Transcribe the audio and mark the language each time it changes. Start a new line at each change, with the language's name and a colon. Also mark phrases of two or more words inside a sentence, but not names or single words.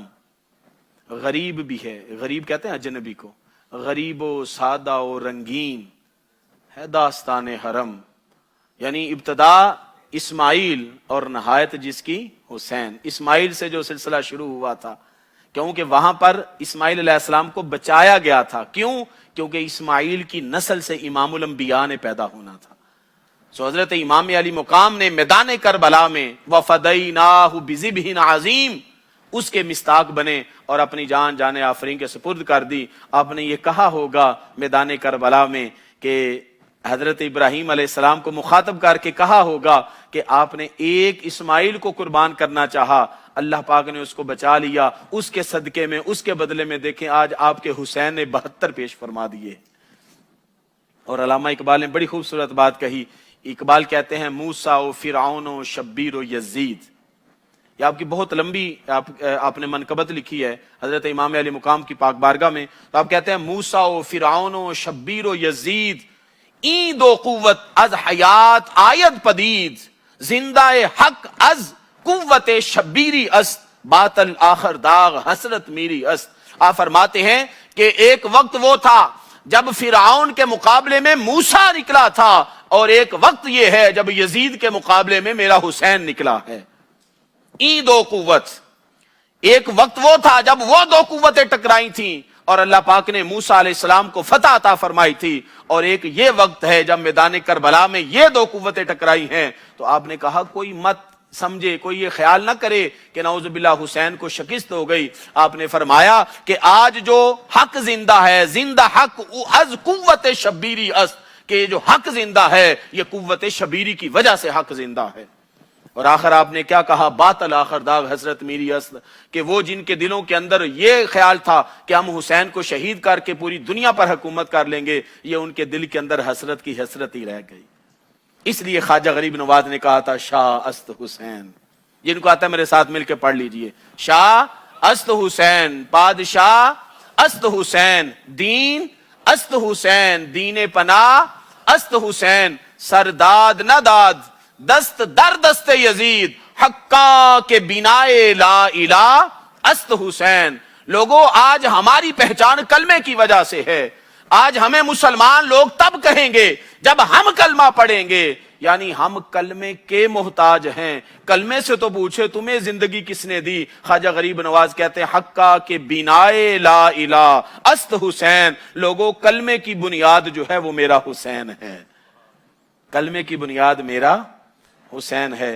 Urdu: غریب بھی ہے، غریب کہتے ہیں اجنبی کو، غریب و سادہ و رنگین ہے داستان حرم، یعنی ابتدا اسماعیل اور نہایت جس کی حسین۔ اسماعیل سے جو سلسلہ شروع ہوا تھا، کیونکہ وہاں پر اسماعیل علیہ السلام کو بچایا گیا تھا، کیوں؟ کیونکہ اسماعیل کی نسل سے امام الانبیاء نے پیدا ہونا تھا۔ سو حضرت امام علی مقام نے میدان کربلا میں
Arabic: وَفَدَيْنَاهُ بِذِبْحٍ عَظِيمٍ
Urdu: اس کے مستاق بنے اور اپنی جان جان آفرین کے سپرد کر دی۔ آپ نے یہ کہا ہوگا میدان کربلا میں کہ حضرت ابراہیم علیہ السلام کو مخاطب کر کے کہا ہوگا کہ آپ نے ایک اسماعیل کو قربان کرنا چاہا، اللہ پاک نے اس کو بچا لیا، اس کے صدقے میں، اس کے بدلے میں دیکھیں آج آپ کے حسین نے 72 پیش فرما دیے۔ اور علامہ اقبال نے بڑی خوبصورت بات کہی، اقبال کہتے ہیں
Persian: موسیٰ و فرعون و شبیر و یزید،
Urdu: یہ آپ کی بہت لمبی آپ نے منقبت لکھی ہے حضرت امام علی مقام کی پاک بارگاہ میں، تو آپ کہتے ہیں
Persian: موسیٰ و فرعون و شبیر و یزید این دو قوت از حیات آید پدید، زندہ حق از قوت شبیری است، باطل آخر داغ حسرت میری است۔
Urdu: آپ فرماتے ہیں کہ ایک وقت وہ تھا جب فرعون کے مقابلے میں موسیٰ نکلا تھا، اور ایک وقت یہ ہے جب یزید کے مقابلے میں میرا حسین نکلا ہے۔
Persian: این دو قوت،
Urdu: ایک وقت وہ تھا جب وہ دو قوتیں ٹکرائی تھیں اور اللہ پاک نے موسیٰ علیہ السلام کو فتح عطا فرمائی تھی، اور ایک یہ وقت ہے جب میدان کربلا میں یہ دو قوتیں ٹکرائی ہیں۔ تو آپ نے کہا کوئی مت سمجھے، کوئی یہ خیال نہ کرے کہ نعوذ باللہ حسین کو شکست ہو گئی۔ آپ نے فرمایا کہ آج جو حق زندہ ہے،
Persian: زندہ حق از قوت شبیری است،
Urdu: کہ جو حق زندہ ہے یہ قوت شبیری کی وجہ سے حق زندہ ہے۔ اور آخر آپ نے کیا کہا،
Persian: باطل آخر داغ حسرت میری است،
Urdu: کہ وہ جن کے دلوں کے اندر یہ خیال تھا کہ ہم حسین کو شہید کر کے پوری دنیا پر حکومت کر لیں گے، یہ ان کے دل کے اندر حسرت کی حسرت ہی رہ گئی۔ اس لیے خواجہ غریب نواز نے کہا تھا
Persian: شاہ است حسین،
Urdu: جن کو آتا ہے میرے ساتھ مل کے پڑھ لیجئے،
Persian: شاہ است حسین، پادشاہ است حسین، دین است حسین، دین پناہ است حسین، سرداد نہ داد دست در دست یزید، حقاں کے بینائے لا الہ است حسین۔
Urdu: لوگوں آج ہماری پہچان کلمے کی وجہ سے ہے، آج ہمیں مسلمان لوگ تب کہیں گے جب ہم کلمہ پڑھیں گے، یعنی ہم کلمے کے محتاج ہیں۔ کلمے سے تو پوچھے تمہیں زندگی کس نے دی؟ خواجہ غریب نواز کہتے ہیں
Persian: حقا کے بینائے لا الہ است حسین،
Urdu: لوگوں کلمے کی بنیاد جو ہے وہ میرا حسین ہے، کلمے کی بنیاد میرا حسین ہے۔